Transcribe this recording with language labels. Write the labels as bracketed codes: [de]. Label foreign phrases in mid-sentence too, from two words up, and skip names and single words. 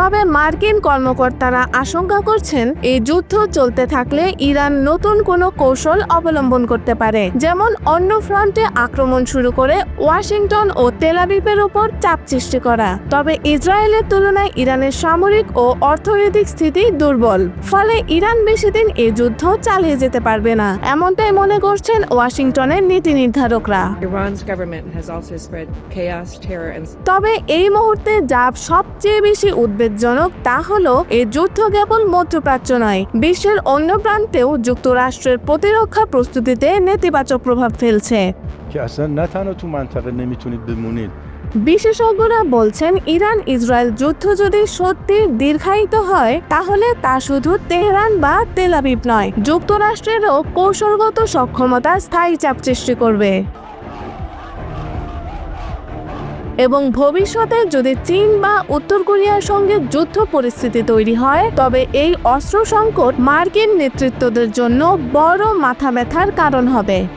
[bn] তবে মার্কিন কর্মকর্তারা আশঙ্কা করছেন এই যুদ্ধ চলতে থাকলে ইরান নতুন কোনো কৌশল অবলম্বন করতে পারে, যেমন অন্য ফ্রন্টে আক্রমণ শুরু করে ওয়াশিংটন ও তেল আবিবের উপর চাপ সৃষ্টি করা। তবে ইসরায়েলের তুলনায় ইরানের সামরিক ও অর্থনৈতিক স্থিতি দুর্বল, ফলে ইরান বেশি দিন এই যুদ্ধ চালিয়ে যেতে পারবে না, এমনটাই মনে করছেন ওয়াশিংটনের নীতি নির্ধারকরা। [en] Iran's government has also spread chaos, terror, and [bn] তবে এই মুহূর্তে যা সবচেয়ে বেশি উদ্বেগজনক তা হলো এই যুদ্ধ কেবল মধ্যপ্রাচ্য নয়, বিশ্বের অন্য প্রান্তেও যুক্তরাষ্ট্রের প্রতিরক্ষা প্রস্তুতিতে নেতিবাচক প্রভাব ফেলছে। [fa] که اصلا نه تنها تو منطقه نمیتونید بمونید. [bn] বিশেষজ্ঞরা বলছেন ইরান ইসরায়েল যুদ্ধ যদি সত্যি দীর্ঘায়িত হয় তাহলে তা শুধু তেহরান বা তেল আবিব নয়, যুক্তরাষ্ট্রেরও কৌশলগত সক্ষমতা স্থায়ী চাপ সৃষ্টি করবে। এবং ভবিষ্যতে যদি চীন বা উত্তর কোরিয়ার সঙ্গে যুদ্ধ পরিস্থিতি তৈরি হয় তবে এই অস্ত্র সংকট মার্কিন নেতৃত্বদের জন্য বড় মাথা ব্যথার কারণ হবে।